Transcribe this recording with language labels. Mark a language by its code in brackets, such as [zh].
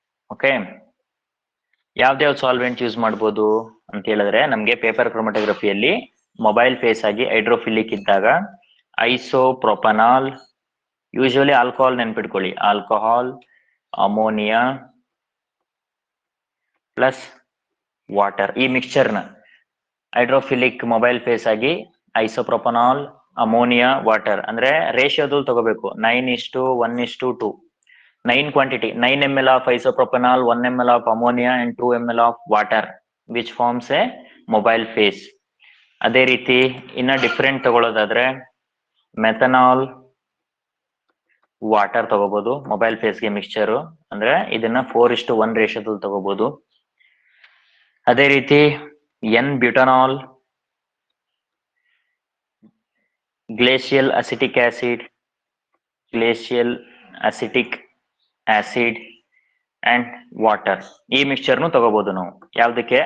[kn] Okay, ಯಾವ್ದ್ಯಾವ್ದು solvent use ಮಾಡ್ಬೋದು ಅಂತ ಹೇಳಿದ್ರೆ, ನಮ್ಗೆ ಪೇಪರ್ ಕ್ರೊಮಟೋಗ್ರಫಿಯಲ್ಲಿ ಮೊಬೈಲ್ ಫೇಸ್ ಆಗಿ ಹೈಡ್ರೋಫಿಲಿಕ್ ಇದ್ದಾಗ ಐಸೋಪ್ರೊಪನಾಲ್, ಯೂಶುವಲಿ ಆಲ್ಕೋಹಾಲ್ ನೆನ್ಪಿಟ್ಕೊಳ್ಳಿ, ಆಲ್ಕೋಹಾಲ್, ಅಮೋನಿಯಾ ಪ್ಲಸ್ ವಾಟರ್, ಈ ಮಿಕ್ಸ್ಚರ್ನ ಹೈಡ್ರೋಫಿಲಿಕ್ ಮೊಬೈಲ್ ಫೇಸ್ ಆಗಿ ಐಸೋಪ್ರೊಪನಾಲ್, ಅಮೋನಿಯಾ, ವಾಟರ್ ಅಂದ್ರೆ ರೇಷಿಯೋದಲ್ಲಿ ತಗೋಬೇಕು 9:1:2. [en] 9 quantity, 9 ml of isopropyl, 1 ml of ammonia and 2 ml of water, which forms a mobile phase. [kn] ಅದೇ ರೀತಿ ಇನ್ನ ಡಿಫ್ರೆಂಟ್ ತಗೊಳ್ಳೋದಾದ್ರೆ ಮೆಥನಾಲ್, ವಾಟರ್ ತಗೋಬಹುದು ಮೊಬೈಲ್ ಫೇಸ್ಗೆ ಮಿಕ್ಸ್ಚರ್, ಅಂದ್ರೆ ಇದನ್ನ 4:1 ರೇಷಿಯೋದಲ್ಲಿ ತಗೋಬಹುದು. ಅದೇ ರೀತಿ N butanol, glacial acetic acid, glacial acetic acid and water, ಈ ಮಿಕ್ಸ್ಚರ್ನು ತಗೋಬಹುದು ನಾವು. ಯಾವ್ದಕ್ಕೆ?